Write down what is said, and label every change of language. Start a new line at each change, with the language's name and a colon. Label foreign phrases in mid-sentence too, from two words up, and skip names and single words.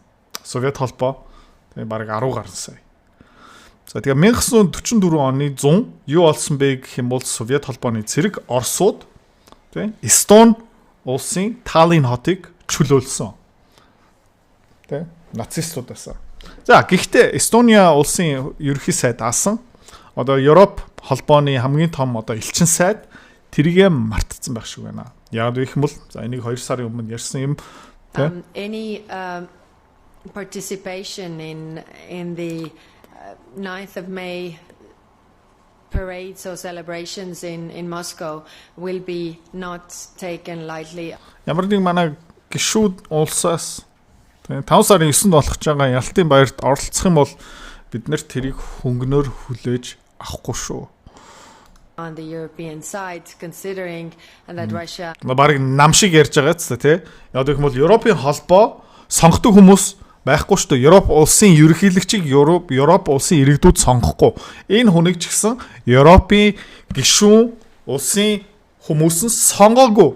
Mongolian: Совет холбоо тэгээ бараг 10 гаруй сая. За тэгээ 1944 оны 100 юу болсон бэ гэх юм бол Совет холбооны цэрэг Оросууд тэ Эстон улсын Таллин хотыг чөлөөлсөн. Тэ нацистуудаас. За гэхдээ Эстония улсын ерөнхий сайд асан одоо Европ холбооны хамгийн том одоо элчин сайд тэрийгэ мартцсан байх шиг байна. Яг гэх юм бол за энийг 2 сарын өмнө ярьсан юм тэ.
English: Any participation in the 9th of May parades or celebrations in Moscow will be not taken lightly.
Mongolian: Ямар нэг манай гişүүд улсаас 5 сарын 9-нд болох байгаа Ялтын баярт оролцох юм бол бид нэр тэрийг хөнгөнөөр хүлээж авахгүй шүү.
English: On the European side considering that Russia
Mongolian: Бараг нам шиг ярьж байгаа ч тий. Яг гэх юм бол Европын холбоо сонгодог хүмүүс байхгүй шүү дээ. Европ улсын ерөнхийлөгчийг Европ улсын иргэдүүд сонгохгүй. Энэ хүнийг ч гэсэн Европын гишүүн улсын хүмүүс нь сонгоогүй.